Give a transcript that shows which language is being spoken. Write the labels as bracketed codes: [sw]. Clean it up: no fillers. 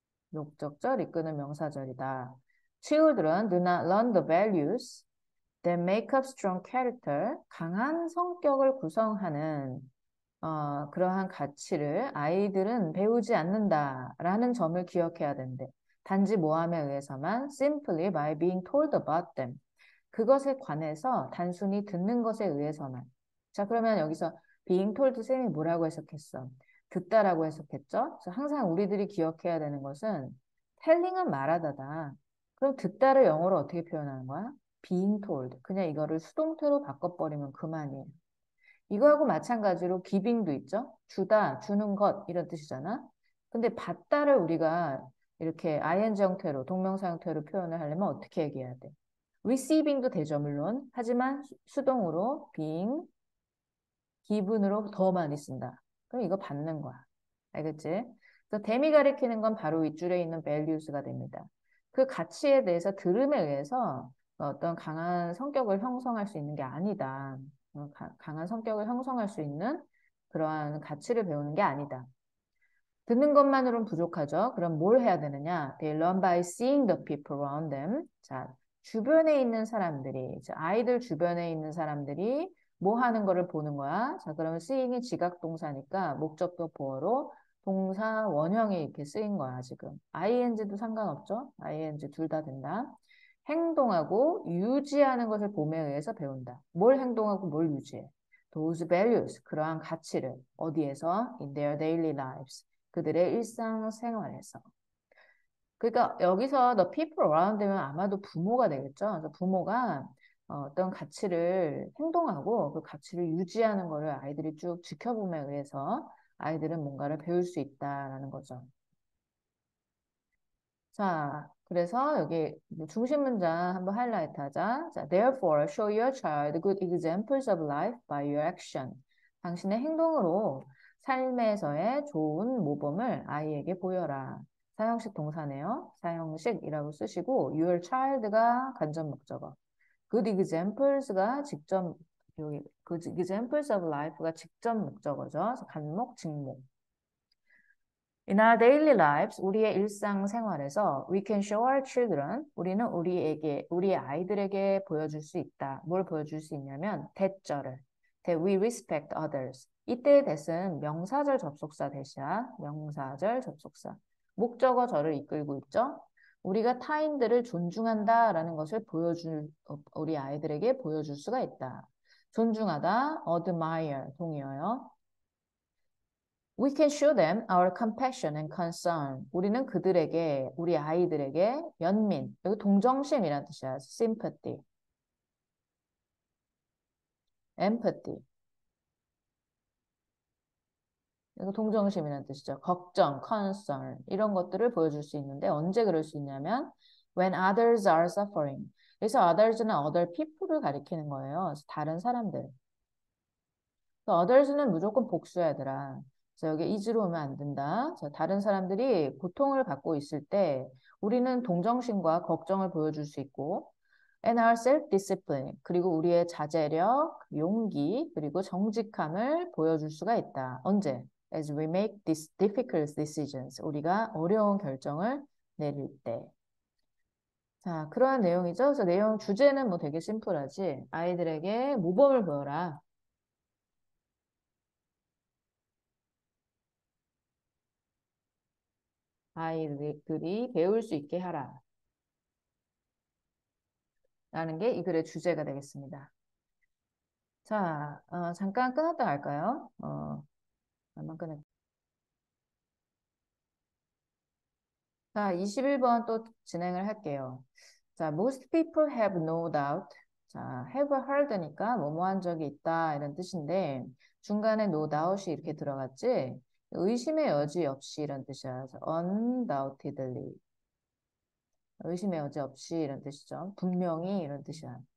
[ko] 목적절 이끄는 명사절이다. [en] Children do not learn the values that make up strong character. [ko] 강한 성격을 구성하는 그러한 가치를 아이들은 배우지 않는다라는 점을 기억해야 된대. 단지 모함에 의해서만 [en] simply by being told about them. [ko] 그것에 관해서 단순히 듣는 것에 의해서만. 자, 그러면 여기서 [en] being told [ko] 쌤이 뭐라고 해석했어? 듣다라고 해석했죠? 그래서 항상 우리들이 기억해야 되는 것은 telling은 말하다다. 그럼 듣다를 영어로 어떻게 표현하는 거야? [en] being told. [ko] 그냥 이거를 수동태로 바꿔버리면 그만이에요. 이거하고 마찬가지로 giving도 있죠? 주다, 주는 것 이런 뜻이잖아. 근데 받다를 우리가 이렇게 ing 형태로, 동명사 형태로 표현을 하려면 어떻게 얘기해야 돼? receiving도 되죠, 물론. 하지만 수동으로 being, given으로 더 많이 쓴다. 그럼 이거 받는 거야. 알겠지? 그래서 댐이 가리키는 건 바로 윗줄에 있는 values가 됩니다. 그 가치에 대해서 들음에 의해서 어떤 강한 성격을 형성할 수 있는 게 아니다. 강한 성격을 형성할 수 있는 그러한 가치를 배우는 게 아니다. 듣는 것만으로는 부족하죠. 그럼 뭘 해야 되느냐? [en] They learn by seeing the people around them. [ko] 자, 주변에 있는 사람들이, 아이들 주변에 있는 사람들이 뭐 하는 거를 보는 거야. 자, 그러면 seeing이 지각동사니까 목적도 보어로 동사 원형이 이렇게 쓰인 거야, 지금. ing도 상관없죠. ing 둘 다 된다. 행동하고 유지하는 것을 봄에 의해서 배운다. 뭘 행동하고 뭘 유지해? [en] Those values, [ko] 그러한 가치를 어디에서? [en] In their daily lives. [ko] 그들의 일상생활에서. 그러니까 여기서 the people around면 아마도 부모가 되겠죠. 그래서 부모가 어떤 가치를 행동하고 그 가치를 유지하는 거를 아이들이 쭉 지켜봄에 의해서 아이들은 뭔가를 배울 수 있다라는 거죠. 자, 그래서 여기 중심 문장 한번 하이라이트 하자. [en] 자, therefore, show your child good examples of life by your action. [ko] 당신의 행동으로 삶에서의 좋은 모범을 아이에게 보여라. 사형식 동사네요. 사형식이라고 쓰시고 [en] your child [ko] 가 간접 목적어. good examples가 직접 여기 [en] good examples of life [ko] 가 직접 목적어죠. 그래서 간목, 직목. [en] In our daily lives, [ko] 우리의 일상생활에서 [en] we can show our children, [ko] 우리는 우리 아이들에게 보여줄 수 있다. 뭘 보여줄 수 있냐면 대절을, [en] that we respect others. [ko] 이때의 that은 명사절 접속사 대시야. 명사절 접속사. 목적어 절을 이끌고 있죠. 우리가 타인들을 존중한다라는 것을 우리 아이들에게 보여줄 수가 있다. 존중하다, admire, 동의어요. [en] We can show them our compassion and concern. [ko] 우리는 우리 아이들에게 연민, 여기 동정심이라는 뜻이야. [en] sympathy, empathy. [ko] 이거 동정심이라는 뜻이죠. 걱정, concern 이런 것들을 보여줄 수 있는데 언제 그럴 수 있냐면 [en] when others are suffering. [ko] 그래서 others는 other people을 가리키는 거예요. 그래서 다른 사람들. others는 무조건 복수야, 얘들아. 그래서 여기 is로 오면 안 된다. 자, 다른 사람들이 고통을 받고 있을 때 우리는 동정심과 걱정을 보여줄 수 있고 [en] and our self-discipline [ko] 그리고 우리의 자제력, 용기 그리고 정직함을 보여줄 수가 있다. 언제? [en] As we make these difficult decisions. [ko] 우리가 어려운 결정을 내릴 때. 자, 그러한 내용이죠. 그래서 내용 주제는 뭐 되게 심플하지. 아이들에게 모범을 보여라. 아이들이 배울 수 있게 하라. 라는 게 이 글의 주제가 되겠습니다. 자, 잠깐 끊었다 갈까요? 잠깐 끊을게요. 자, 21번 또 진행을 할게요. [en] 자, most people have no doubt. [ko] 자, [en] have heard [ko] 니까 뭐뭐 한 적이 있다 이런 뜻인데 중간에 [en] no doubt [ko] 이 이렇게 들어갔지? 의심의 여지 없이 이런 뜻이야. 그래서 undoubtedly. 의심의 여지 없이 이런 뜻이죠. 분명히 이런 뜻이야.